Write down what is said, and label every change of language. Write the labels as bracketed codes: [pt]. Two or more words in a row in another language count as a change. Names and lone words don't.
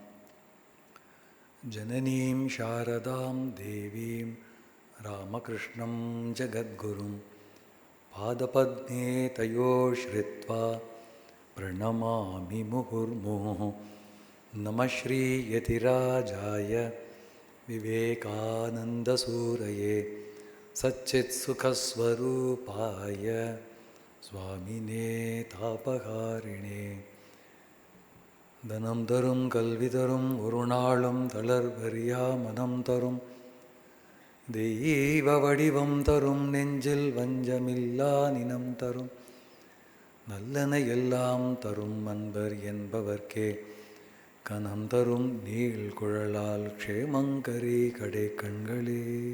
[sa] जननीं शारदां देवीं रामकृष्णं जगद्गुरुं पादपद्मे तयोः श्रित्वा प्रणमामि मुहुर्मुहुः। नमः श्रीयतिराजाय विवेकानन्दसूरये सच्चित्सुखस्वरूपाय स्वामिने तापहारिणे। [ta] தனம் தரும் கல்வி தரும் ஒரு நாளும் தளர்வறியா மனம் தரும் தெய்வ வடிவம் தரும் நெஞ்சில் வஞ்சமில்லா நினம் தரும் நல்லன எல்லாம் தரும் அன்பர் என்பவர்க்கே கனம் தரும் நீள் குழலால் க்ஷேமங்கரி கடை கண்களே.